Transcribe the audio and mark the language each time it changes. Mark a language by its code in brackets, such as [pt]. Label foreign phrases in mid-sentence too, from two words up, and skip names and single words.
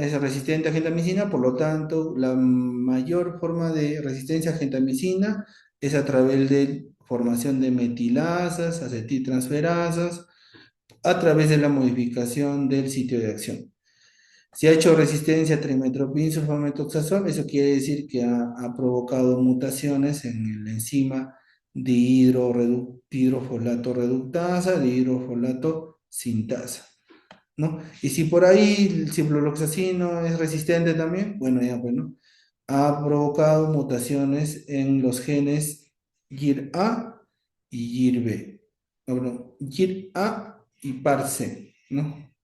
[es] Es resistente a gentamicina, por lo tanto, la mayor forma de resistencia a gentamicina es a través de formación de metilasas, acetiltransferasas, a través de la modificación del sitio de acción. Si ha hecho resistencia a trimetoprim sulfametoxazol, eso quiere decir que ha provocado mutaciones en el enzima hidrofolato reductasa, de hidrofolato sintasa, ¿no? Y si por ahí el ciprofloxacino es resistente también, bueno, ya bueno, ha provocado mutaciones en los genes GIR-A y GIR-B. No, perdón, GIR-A y PAR-C, ¿no?